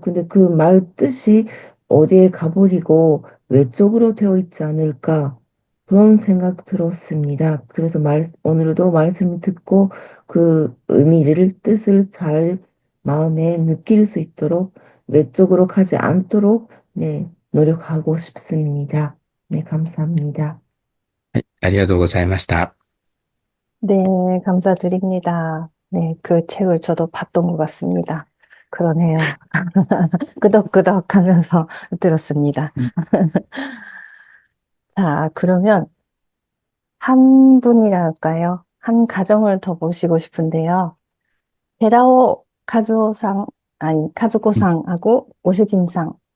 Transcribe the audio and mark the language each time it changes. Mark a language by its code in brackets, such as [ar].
[ko] 근데 그 말 뜻이 어디에 가버리고 외적으로 되어 있지 않을까 그런 생각 들었습니다. 그래서 오늘도 말씀을 듣고 그 의미를 뜻을 잘 마음에 느낄 수 있도록 외적으로 가지 않도록 네, 노력하고 싶습니다. 네, 감사합니다. [ja] はい、ありがとうございました。 [ko] 네, 감사드립니다. 네, 그 책을 저도 봤던 것 같습니다. 그러네요. 끄덕끄덕 하면서 들었습니다. 자, 그러면 한 분이랄까요? 한 가정을 더 모시고 싶은데요. 베라오 카즈오상, 아니, 카즈코상하고 오슈진상.